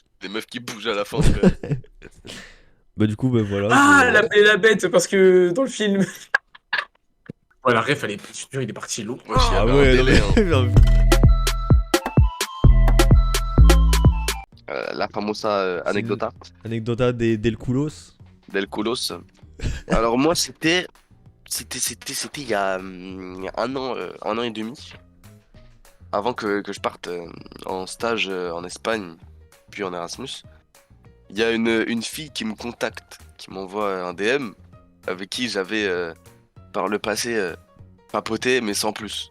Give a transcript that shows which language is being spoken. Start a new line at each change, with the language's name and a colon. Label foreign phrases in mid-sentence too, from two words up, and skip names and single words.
French: Des meufs qui bougent à la fin, frère. Bah, du coup, bah voilà. Ah, La Belle et la Bête, parce que dans le film. Ouais, la ref, je te jure, il est parti lourd. Wesh, il y Ah avait un ouais, non délai, mais. hein. Non, mais-
Spanish: La famosa anecdota Anecdota del culos. del culos.
French: Alors moi, c'était il y a 1 an et demi, avant que je parte en stage en Espagne, puis en Erasmus. Il y a une fille qui me contacte, qui m'envoie un DM, avec qui j'avais par le passé papoté, mais sans plus.